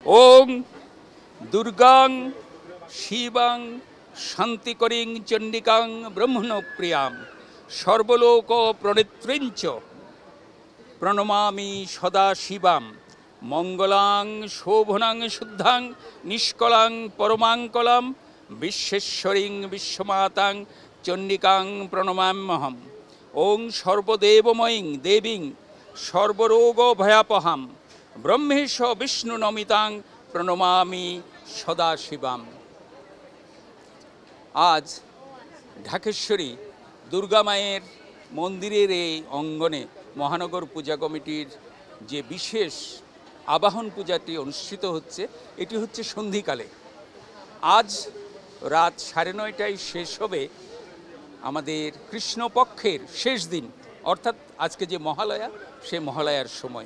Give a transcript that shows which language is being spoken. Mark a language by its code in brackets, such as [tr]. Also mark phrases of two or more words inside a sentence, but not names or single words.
[sa] ওং দুর্গাং শিবাং শান্তিকরিং চণ্ডিকাং ব্রহ্মণপ্রিয়াং সর্বলোক প্রণেত্রীঞ্চ প্রণমামি সদা শিবাম মঙ্গলাং শোভনাং শুদ্ধাং নিষ্কলাং পরমাঙ্কলাম বিশ্বেশ্বরীং বিশ্বমাতাং চণ্ডিকাং প্রণমাম্যহম। ওং সর্বদেবময়ীং দেবীং সর্বরোগ ভয়াপহাম ব্রহ্মেশ বিষ্ণু নমিতাং প্রণমামি সদা শিবাম। [bn] আজ ঢাকেশ্বরী দুর্গা মায়ের মন্দিরের এই অঙ্গনে মহানগর পূজা কমিটির যে বিশেষ আবাহন পূজাটি অনুষ্ঠিত হচ্ছে, এটি হচ্ছে সন্ধিকালে। আজ রাত 9:30টায় শেষ হবে আমাদের কৃষ্ণপক্ষের শেষ দিন, অর্থাৎ আজকে যে মহালয়া, সে মহালয়ার সময়।